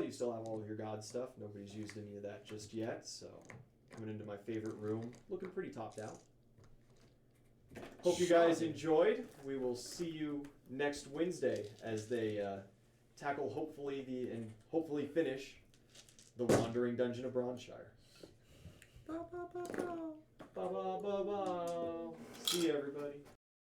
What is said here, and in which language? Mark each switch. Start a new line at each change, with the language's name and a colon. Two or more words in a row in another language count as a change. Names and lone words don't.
English: You still have all of your god stuff. Nobody's used any of that just yet. So coming into my favorite room, looking pretty topped out. Hope you guys enjoyed. We will see you next Wednesday as they tackle hopefully finish the Wandering Dungeon of Bronzeshire. Ba, ba, ba, ba. Ba ba ba ba. See you, everybody.